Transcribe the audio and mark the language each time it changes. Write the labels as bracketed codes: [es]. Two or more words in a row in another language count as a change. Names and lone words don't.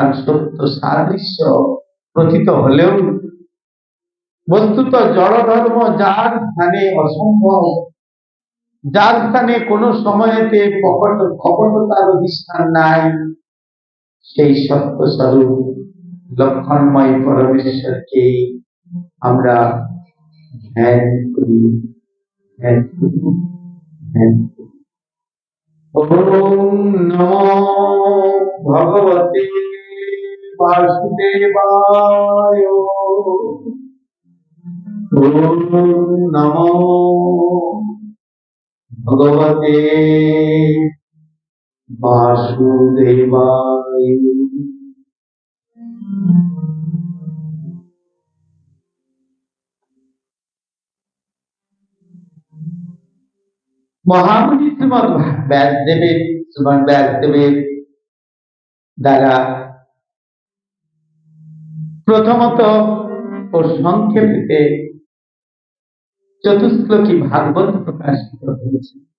[bn] সত্য সাদৃশ্য প্রতীত হলেও বস্তুত জড় ধর্ম যার স্থানে অসম্ভব, যার স্থানে কোন সময়তে কপটতার অধিষ্ঠান নাই, সেই সত্য স্বরূপ লক্ষণময় পরমেশ্বরকে আমরা ধ্যান করি, ধ্যান করি, ধ্যান করি। [sa] ওম নমো ভগবতে বাসুদেবায়। ওম নমো ভগবতে বাসুদেবায়। [bn] মহামুনি শ্রীমৎ ব্যাসদেবের দ্বারা প্রথমত ও সংক্ষেপে চতুশ্লোকী ভাগবত প্রকাশিত হয়েছে।